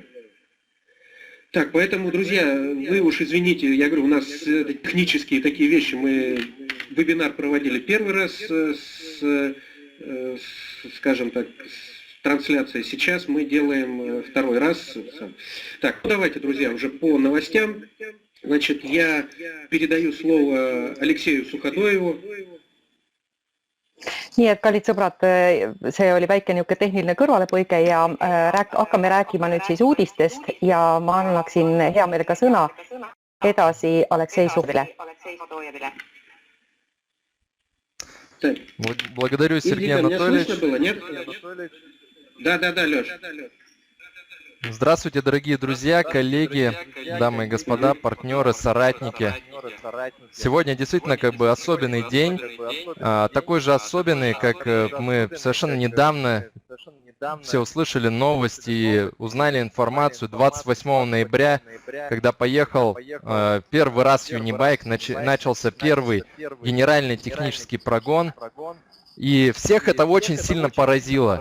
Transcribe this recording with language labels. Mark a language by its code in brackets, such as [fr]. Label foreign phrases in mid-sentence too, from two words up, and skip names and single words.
[ru] Так, поэтому, друзья, вы уж извините, я говорю, у нас технические такие вещи, мы вебинар проводили первый раз скажем так, трансляция. Сейчас мы делаем второй раз. Так, ну давайте, друзья, уже по новостям. Значит, я передаю слово Алексею Суходоеву. [et] Nii et kallid sõbrad, see oli väike niisugune tehniline kõrvalepõige ja hakkame rääkima nüüd siis uudistest ja ma annaksin hea meelega sõna edasi Aleksei Suhodojevile. [ru] Благодарю, Сергей Анатольевич. Да, Леш. Здравствуйте, дорогие друзья, коллеги, дамы и господа, партнеры, соратники. Сегодня действительно как бы особенный день, такой же особенный, как мы совершенно недавно все услышали новости и узнали информацию 28 ноября, когда поехал первый раз Юнибайк, начался первый генеральный технический прогон, и всех это очень сильно поразило.